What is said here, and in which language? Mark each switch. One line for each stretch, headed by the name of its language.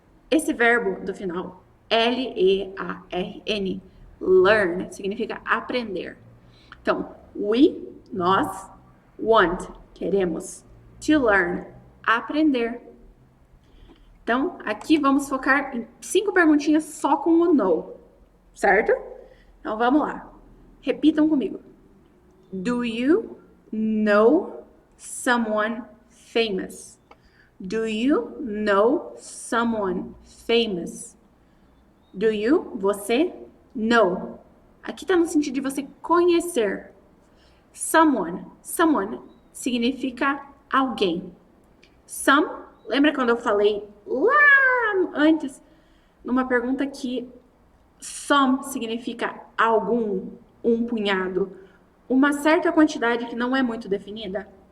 Portuguese: Esse verbo do final, L-E-A-R-N, learn, significa aprender. Então, nós, want, queremos, to learn, aprender. Então, aqui vamos focar em 5 perguntinhas só com o know, certo? Então, vamos lá. Repitam comigo.
English: Do you know someone famous? Do you know someone famous? Do you, você, know.
Portuguese: Aqui tá no sentido de você conhecer. Someone significa alguém. Lembra quando eu falei lá antes, numa pergunta que some significa algum, um punhado, uma certa quantidade que não é muito definida?